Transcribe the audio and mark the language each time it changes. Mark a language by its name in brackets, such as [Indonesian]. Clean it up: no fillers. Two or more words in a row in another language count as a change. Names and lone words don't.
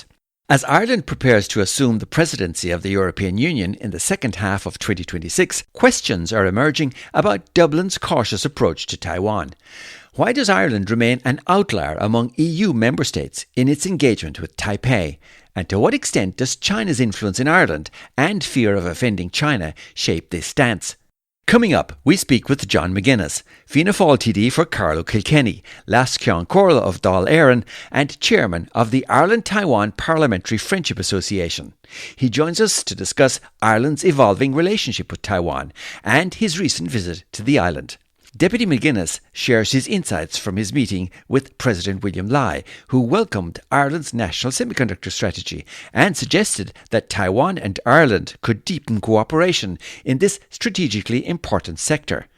[English] As Ireland prepares to assume the presidency of the European Union in the second half of 2026, questions are emerging about Dublin's cautious approach to Taiwan. Why does Ireland remain an outlier among EU member states in its engagement with Taipei? And to what extent does China's influence in Ireland and fear of offending China shape this stance? Coming up, we speak with John McGuinness, Fianna Fáil TD for Carlow, Kilkenny, Leas-Cheann Comhairle of Dáil Éireann and Chairman of the Ireland-Taiwan Parliamentary Friendship Association. He joins us to discuss Ireland's evolving relationship with Taiwan and his recent visit to the island. Deputy McGuinness shares his insights from his meeting with President William Lai, who welcomed Ireland's National Semiconductor Strategy and suggested that Taiwan and Ireland could deepen cooperation in this strategically important sector.